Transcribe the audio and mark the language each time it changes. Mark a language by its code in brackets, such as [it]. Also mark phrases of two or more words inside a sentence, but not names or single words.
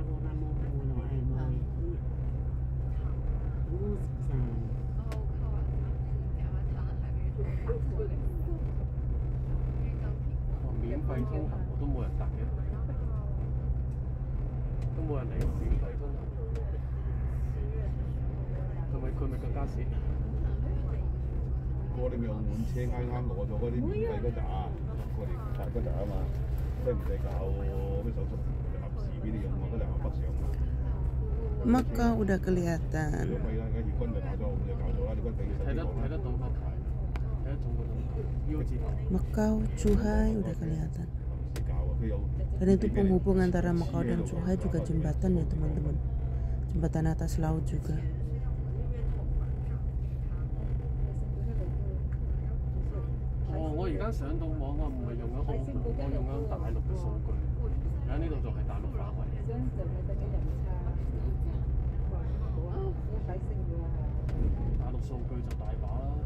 [yue] 免費通行我都冇人搭嘅，都冇人嚟話免費通行，佢咪更加蝕。過你咪用滿車啱攞咗嗰啲免費嗰扎，過嚟發嗰扎啊嘛，即係唔使搞咩手續，臨時俾你用喎，嗰兩個北上。 [id] Macau udah kelihatan. [yue] 如果係啦，而家葉軍就搞咗啦，葉軍俾睇得到個牌，睇得到嗰種 U 字頭。 [id] Macau, Zhuhai udah kelihatan. Dan itu penghubung antara Macau dan Zhuhai juga jembatan ya teman-teman. Jembatan atas laut juga. [yue] 哦，我而家上到網，我唔係用緊澳門，我用緊大陸嘅數據。而家呢度就係大陸範圍。大陸數據就大把啦。